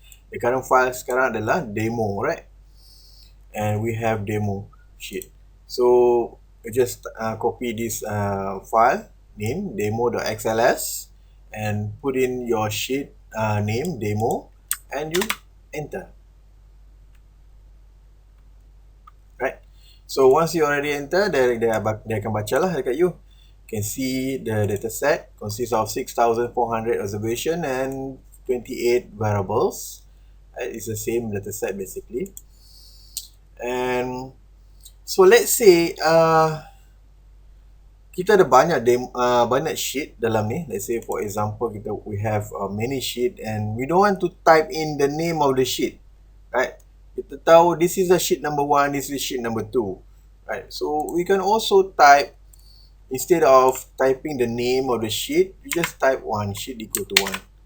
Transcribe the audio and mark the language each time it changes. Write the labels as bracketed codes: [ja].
[en] The current file [ms] sekarang adalah [en] demo, right? And we have demo sheet. So just copy this file name demo.xls and put in your sheet name demo, and you enter. Right? So once you already enter, [ms] dia akan baca lah dekat [en] you. You can see the data set consists of 6,400 observation and 28 variables. It's the same data set basically. And so let's say [ms] kita ada banyak sheet dalam ni. [en] Let's say for example we have many sheet and we don't want to type in the name of the sheet, right? [ms] Kita tahu [en] this is the sheet number 1, this is sheet number 2, right? So we can also type, instead of typing the name of the sheet, we just type 1 sheet equal to 1.